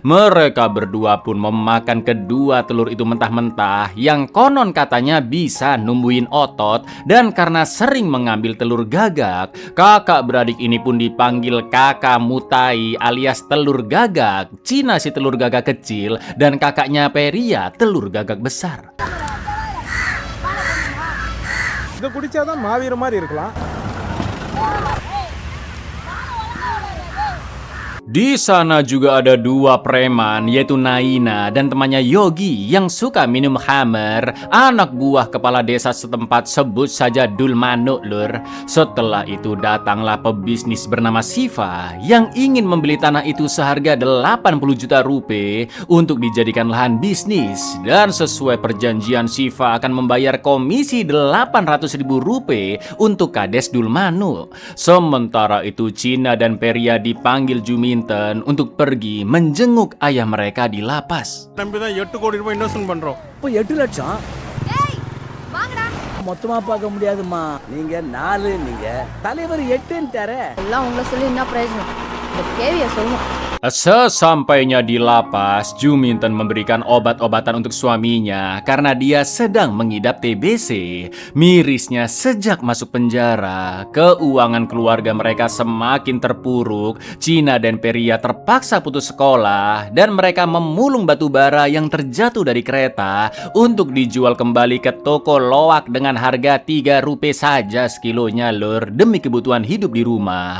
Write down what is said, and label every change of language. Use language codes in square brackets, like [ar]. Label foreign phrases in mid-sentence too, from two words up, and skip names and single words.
[id] Mereka berdua pun memakan kedua telur itu mentah-mentah yang konon katanya bisa numbuhin otot, dan karena sering mengambil telur gagak, kakak beradik ini pun dipanggil Kakak Mutai alias telur gagak. Cina si telur gagak kecil dan kakaknya Periya telur gagak besar. [ta] இதை குடிச்சாதான் மாவீர மாதிரி இருக்கலாம். [id] Di sana juga ada 2 preman, yaitu Naina dan temannya Yogi yang suka minum Hammer, anak buah kepala desa setempat, sebut saja Dulmanu Lur. Setelah itu datanglah pebisnis bernama Siva yang ingin membeli tanah itu seharga 80 juta rupiah untuk dijadikan lahan bisnis, dan sesuai perjanjian Siva akan membayar komisi 800.000 rupiah untuk kades Dulmanu. Sementara itu Cina dan Periya dipanggil Juminten untuk pergi menjenguk ayah mereka di lapas. [ta] நம்பிதான் 8 கோடி ரூபாய் இன்வெஸ்ட்மென்ட் பண்றோம். இப்போ 8 லட்சம் ஏய் வாங்கடா. மொத்தமா பார்க்க முடியாதுமா. நீங்க 4, நீங்க தலைவர் 8ன்னு தர. எல்லாம் உங்களை சொல்லி என்ன பிரயோஜனம்? இந்த கேவியை சொல்லணும். [id] Sesampainya di lapas, Juminten memberikan obat-obatan untuk suaminya karena dia sedang mengidap TBC. Mirisnya sejak masuk penjara, keuangan keluarga mereka semakin terpuruk. Cina dan Peria terpaksa putus sekolah dan mereka memulung batu bara yang terjatuh dari kereta untuk dijual kembali ke toko loak dengan harga 3 rupiah saja sekilonya lur, demi kebutuhan hidup di rumah.